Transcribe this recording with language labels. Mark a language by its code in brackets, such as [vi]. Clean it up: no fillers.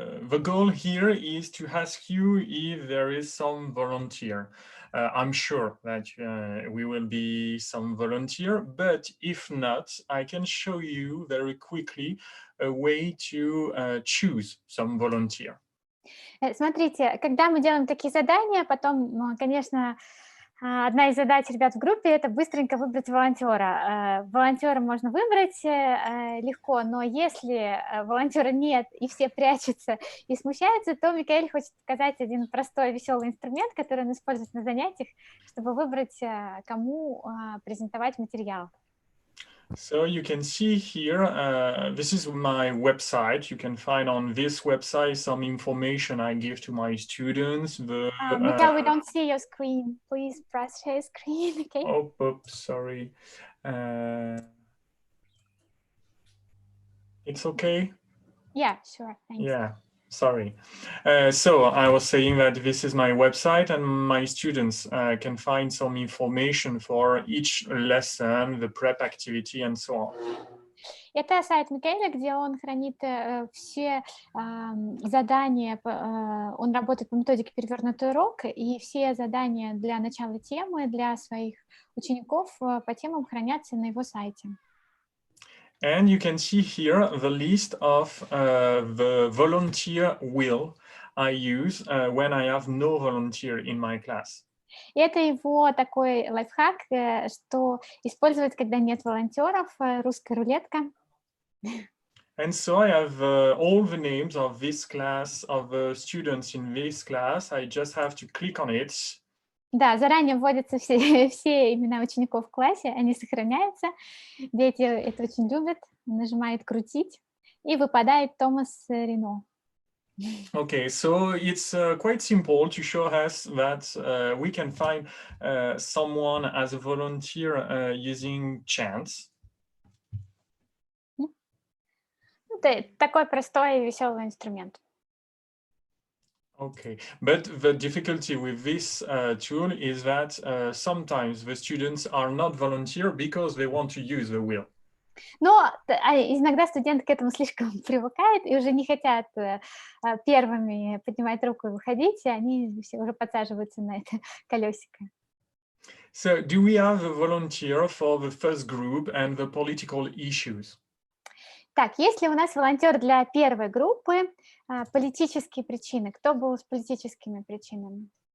[en] The goal here is to ask you if there is some volunteer. I'm sure that we will be some volunteer, but if not, I can show you very quickly a way to choose some volunteer. [ru] Смотрите, когда мы делаем такие задания, потом, конечно, одна из задач ребят в группе — это быстренько выбрать волонтера. Волонтера можно выбрать легко, но если волонтера нет и все прячутся и смущаются, то Микаэль хочет показать один простой веселый инструмент, который он использует на занятиях, чтобы выбрать, кому презентовать материал. [en] So you can see here, this is my website. You can find on this website some information I give to my students. Mikael, we don't see your screen. Please press share screen, okay? Oh, oops, sorry. It's okay? Yeah, sure, thanks. Yeah, sorry. So I was saying that this is my website and my students can find some information for each lesson, the prep activity and so on. [ru] Это сайт Микаэля, где он хранит все задания, он работает по методике «Перевернутый урок», и все задания для начала темы для своих учеников по темам хранятся на его сайте. [en] And you can see here the list of the volunteer wheel I use when I have no volunteer in my class. [ru] И это его такой лайфхак, что использовать, когда нет волонтеров, русская рулетка. [en] And so I have all the names of this class, of the students in this class. I just have to click on it. [ru] Да, заранее вводятся все имена учеников в классе, они сохраняются. Дети это очень любят. Нажимает «Крутить», и выпадает Томас Рено. [en] Okay, so it's quite simple to show us that we can find someone as a volunteer using chance. [ru] Это такой простой и веселый инструмент. [en] Okay, but the difficulty with this tool is that sometimes the students are not volunteer because they want to use the wheel. [ru] Но иногда студенты к этому слишком привыкают и уже не хотят первыми поднимать руку и выходить, и они все уже подсаживаются на это колесико. [en] So, do we have a volunteer for the first group and the political issues? [ru] Так, есть ли у нас волонтер для первой группы? Политические причины. Кто был с политическими причинами?